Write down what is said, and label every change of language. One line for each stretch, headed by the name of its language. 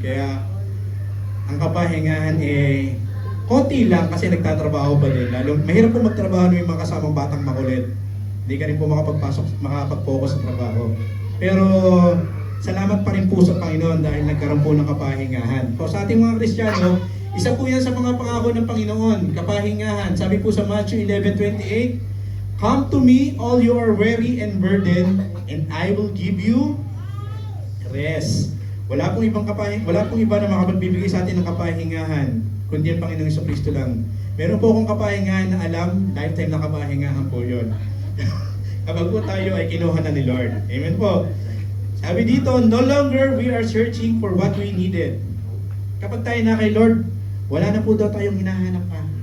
Filipino: Kaya ang kapahingahan konti lang kasi nagtatrabaho pa din. Lalo, mahirap po magtrabaho ng mga kasamang batang makulit. Hindi ka rin po makapag-focus sa trabaho. Pero salamat pa rin po sa Panginoon dahil nagkaroon po ng kapahingahan. So, sa ating mga Kristiyano, isa po yan sa mga pangako ng Panginoon, kapahingahan. Sabi po sa
English: Matthew 11:28, "Come to me, all you are weary and burdened, and I will give you rest."
Filipino: Wala pong iba na makapagbibigay sa atin ng kapahingahan, kundi ang Panginoong Jesucristo lang. Meron po akong kapahingahan na alam, lifetime na kapahingahan po yun. Kapag po tayo ay kinuha na ni Lord. Amen po. Sabi dito,
English: no longer we are searching for what we needed.
Filipino: Kapag tayo na kay Lord, wala na po daw tayong hinahanap pa.